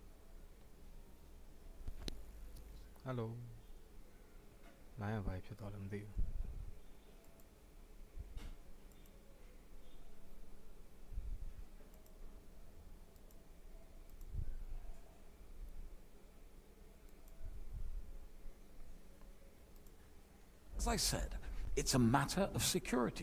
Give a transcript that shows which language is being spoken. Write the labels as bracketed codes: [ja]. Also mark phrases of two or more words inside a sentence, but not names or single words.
[my] Hello? 900 ဘာဖြစ်သွားလဲမသိဘူး [en] As I said, it's a matter of security.